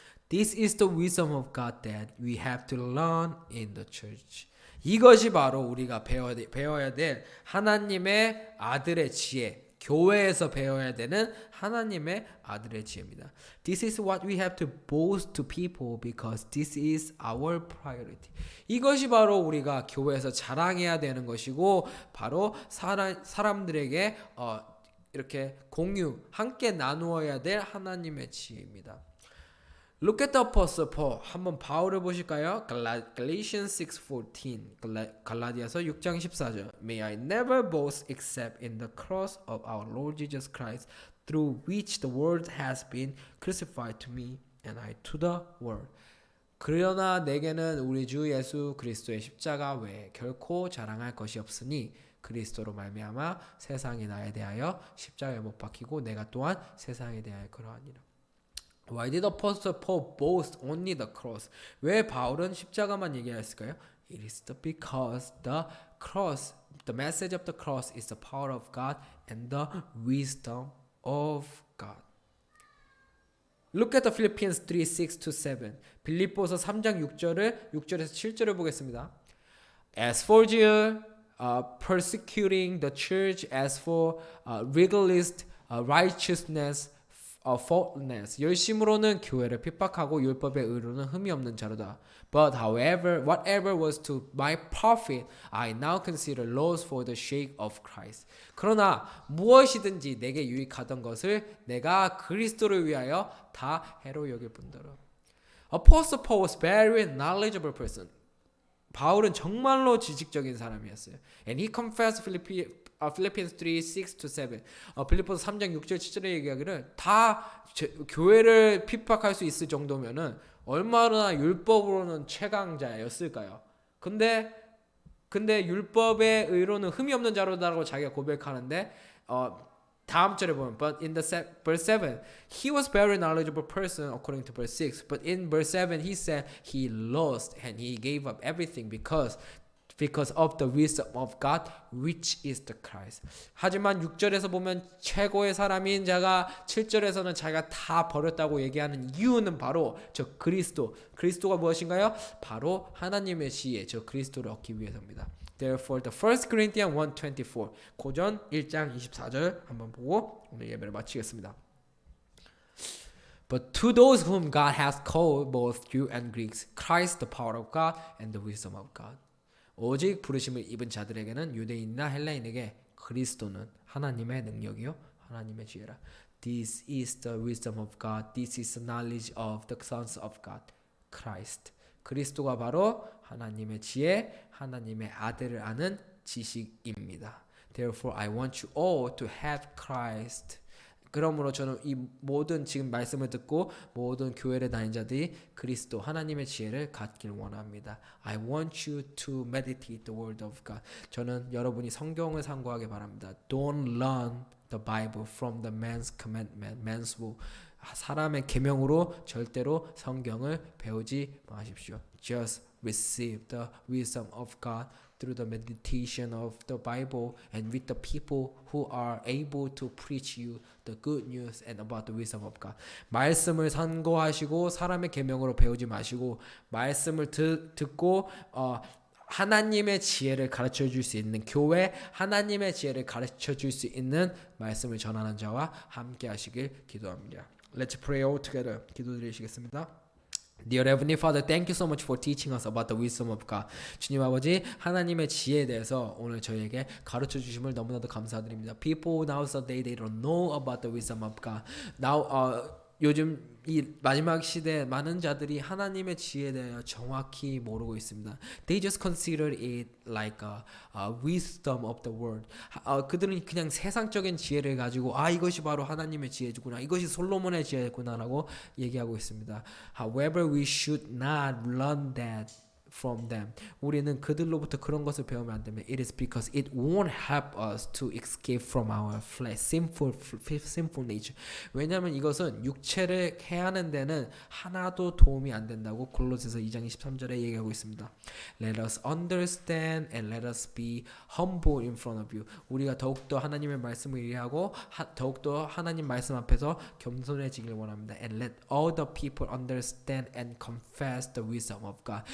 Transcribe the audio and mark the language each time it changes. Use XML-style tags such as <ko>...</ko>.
<en>This is the wisdom of God that we have to learn in the church.</en> <ko>이것이 바로 우리가 배워야 될 하나님의 아들의 지혜, 교회에서 배워야 되는 하나님의 아들의 지혜입니다.</ko> <en>This is what we have to boast to people because this is our priority.</en> <ko>이것이 바로 우리가 교회에서 자랑해야 되는 것이고 바로 사람들에게 이렇게 함께 나누어야 될 하나님의 지혜입니다.</ko> <en>Look at the Apostle Paul.</en> <ko>한번 바울을 보실까요?</ko> <en>Galatians 6:14.</en> <ko>갈라디아서 6장 14절.</ko> <en>May I never boast except in the cross of our Lord Jesus Christ, through which the world has been crucified to me and I to the world.</en> <ko>그러나 내게는 우리 주 예수 그리스도의 십자가 외에 결코 자랑할 것이 없으니 그리스도로 말미암아 세상이 나에 대하여 십자가에 못 박히고 내가 또한 세상에 대하여 그러하니라.</ko> <en>Why did Apostle Paul boast only the cross?</en> <ko>왜 바울은 십자가만 얘기했을까요?</ko> <en>It is because the cross, the message of the cross is the power of God and the wisdom of God. Look at the Philippians 3:6-7.</en> <ko>빌립보서 3장 6절에서 7절을 보겠습니다.</ko> <en>As for you, persecuting the church, as for legalist righteousness, faultless.</en> <ko>열심으로는 교회를 핍박하고 율법의 의로는 흠이 없는 자로다.</ko> <en>But however, whatever was to my profit, I now consider loss for the sake of Christ.</en> <ko>그러나 무엇이든지 내게 유익하던 것을 내가 그리스도를 위하여 다 해로 여길 뿐더러.</ko> <en>Apostle Paul was very knowledgeable person.</en> <ko>바울은 정말로 지식적인 사람이었어요.</ko> <en>And he confessed Philippians 3:6-7.</en> <ko>빌립보서 3장 6절 7절의 얘기하기를 다 교회를 핍박할 수 있을 정도면은 얼마나 율법으로는 최강자였을까요? 근데 율법의 의로는 흠이 없는 자로다라고 자기가 고백하는데 다음 절에 보면</ko> <en>but in the verse 7 he was very knowledgeable person according to verse 6 but in verse 7 he said he lost and he gave up everything because of the wisdom of God which is the Christ.</en> <ko>하지만 6절에서 보면 최고의 사람인 자가 7절에서는 자기가 다 버렸다고 얘기하는 이유는 바로 저 그리스도가 무엇인가요? 바로 하나님의 지혜 저 그리스도를 얻기 위해서입니다.</ko> <en>Therefore, the 1 Corinthians 1:24</en> <ko>고전 1장 24절 한번 보고 오늘 예배를 마치겠습니다.</ko> <en>But to those whom God has called, both Jew and Greeks, Christ the power of God and the wisdom of God.</en> <ko>오직 부르심을 입은 자들에게는 유대인이나 헬라인에게 그리스도는 하나님의 능력이요 하나님의 지혜라.</ko> <en>This is the wisdom of God. This is the knowledge of the sons of God. Christ.</en> <ko>그리스도가 바로 하나님의 지혜, 하나님의 아들을 아는 지식입니다.</ko> <en>Therefore, I want you all to have Christ.</en> <ko>그러므로 저는 이 모든 지금 말씀을 듣고 모든 교회를 다닌 자들이 그리스도 하나님의 지혜를 갖길 원합니다.</ko> <en>I want you to meditate the word of God.</en> <ko>저는 여러분이 성경을 상고하기 바랍니다.</ko> <en>Don't learn the Bible from the man's commandment, man's will.</en> <ko>사람의 계명으로 절대로 성경을 배우지 마십시오.</ko> <en>Just receive the wisdom of God through the meditation of the Bible and with the people who are able to preach you the good news and about the wisdom of God.</en> <ko>말씀을 선고하시고 사람의 계명으로 배우지 마시고 말씀을 듣고 하나님의 지혜를 가르쳐 줄 수 있는 교회, 하나님의 지혜를 가르쳐 줄 수 있는 말씀을 전하는 자와 함께 하시길 기도합니다.</ko> <en>Let's pray all together.</en> <ko>기도드리시겠습니다.</ko> <en>Dear Heavenly Father, thank you so much for teaching us about the wisdom of God.</en> <ko>주님 아버지, 하나님의 지혜에 대해서 오늘 저희에게 가르쳐 주심을 너무나도 감사드립니다.</ko> <en>People nowadays they don't know about the wisdom of God.</en> <ko>요즘 이 마지막 시대에 많은 자들이 하나님의 지혜에 대해 정확히 모르고 있습니다.</ko> <en>They just consider it like a wisdom of the world.</en> <ko>그들은 그냥 세상적인 지혜를 가지고 이것이 바로 하나님의 지혜구나, 이것이 솔로몬의 지혜구나라고 얘기하고 있습니다.</ko> <en>However, we should not learn that from them.</en> <ko>우리는 그들로부터 그런 것을 배우면 안 됩니다.</ko> <en>It is because it won't help us to escape from our flesh, sinful nature.</en> <ko>왜냐하면 이것은 육체를 해하는 데는 하나도 도움이 안 된다고 골로새서 2장 23절에 얘기하고 있습니다.</ko> <en>Let us understand and let us be humble in front of you.</en> <ko>우리가 더욱더 하나님의 말씀을 이해하고 더욱더 하나님 말씀 앞에서 겸손해지길 원합니다.</ko> <en>And let all the people understand and confess the wisdom of God.</en>